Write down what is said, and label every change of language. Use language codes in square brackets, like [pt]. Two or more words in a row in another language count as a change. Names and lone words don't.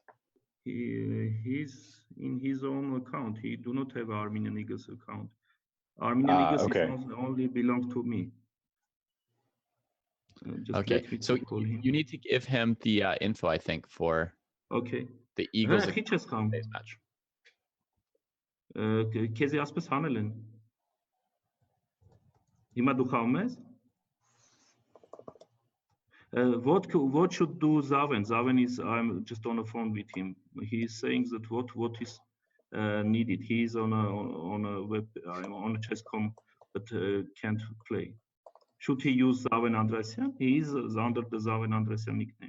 [en] He's in his own account. He do not have Armenian Eagles account. Armenian Eagles only belong to me. Okay, so you need to give him the info, I think, for the Eagles match. [hy] Քեզի ասպես հանել են։ Հիմա դու խաղում ես։ [en] What should do Zaven? Zaven is, I'm just on the phone with him. He's saying that what is needed. He's on a web on a chess.com, but can't play. Should he use Zaven Andresian? He is under the Zaven Andresian nickname.